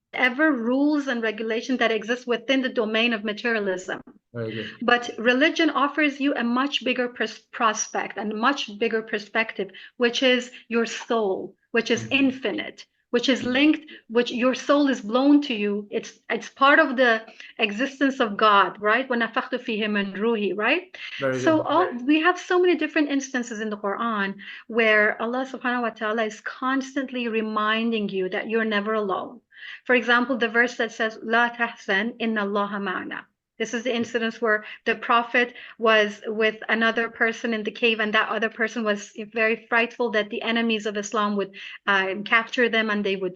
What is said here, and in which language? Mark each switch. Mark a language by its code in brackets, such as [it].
[en] ever rules and regulations that exist within the domain of materialism. Very good. But religion offers you a much bigger prospect and a much bigger perspective, which is your soul, which is infinite, which is linked, which your soul is blown to you. It's part of the existence of God, right? [ar] وَنَفَخْتُ فِيهِ مِنْ رُوحِي, [en] right? Very So good. we have so many different instances in the Quran where Allah subhanahu wa ta'ala is constantly reminding you that you're never alone. For example, the verse that says, [ar] "La tahzan, inna Allaha ma'ana." [en] This is the incident where the prophet was with another person in the cave, and that other person was very frightful that the enemies of Islam would capture them and they would,